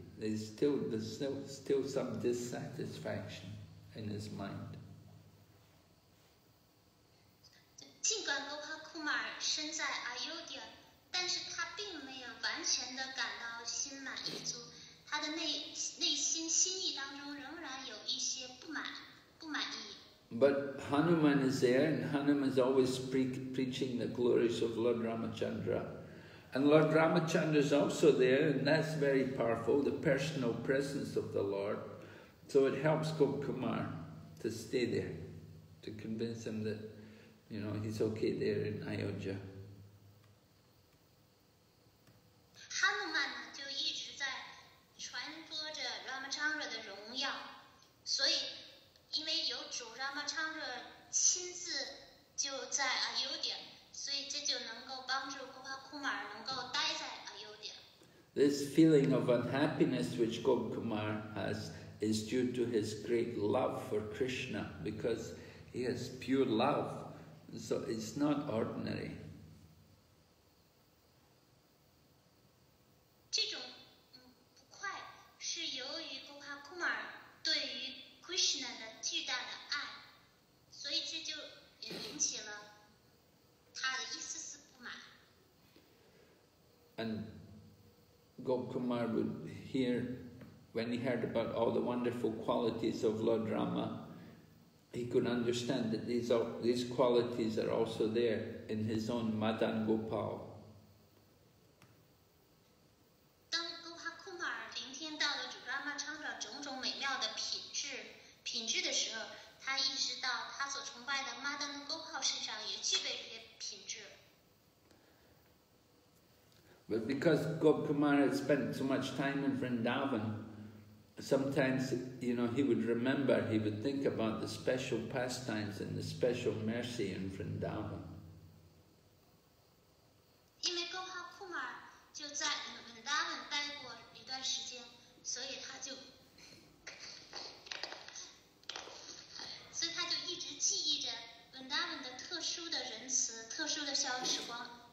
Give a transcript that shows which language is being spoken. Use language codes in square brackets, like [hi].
[en] There's still some dissatisfaction in his mind. [zh] 尽管 Gopal Kumar 身在 Ayodhya， 但是他并没有完全的感到心满意足，他的内心心意当中仍然有一些不满意。 [en] But Hanuman is there, and Hanuman is always preaching the glories of Lord Ramachandra. And Lord Ramachandra is also there, and that's very powerful, the personal presence of the Lord. So it helps Gopkumar to stay there, to convince him that, he's okay there in Ayodhya. [zh] 哈努曼呢，就一直在传播着 Ramachandra 的荣耀，所以因为有主 Ramachandra 亲自就在 Ayodhya， 所以这就能够帮助 Gopal Kumar 能够待在 Ayodhya。 [en] This feeling of unhappiness which Gopkumar has is due to his great love for Krishna, because he has pure love, so it's not ordinary. [zh] 这种不快是由于 Gopal Kumar 对于 Krishna 的巨大的爱，所以这就引起了他的一丝丝不满。 [en] And Gopkumar would hear, when he heard about all the wonderful qualities of Lord Rama, he could understand that these qualities are also there in his own Madan Gopal. [zh] 当 Gopal Kumar 聆听到了主 Ramachandra 种种美妙的品质的时候，他意识到他所崇拜的 Madan Gopal 身上也具备这些品质。 [en] But because Gopkumar had spent so much time in Vrindavan, sometimes, he would remember, he would think about the special pastimes and the special mercy in Vrindavan. [zh] 因为 Gopal Kumar 就在 Vrindavan 待过一段时间，所以他就一直记忆着 Vrindavan 的特殊的仁慈、特殊的消时光。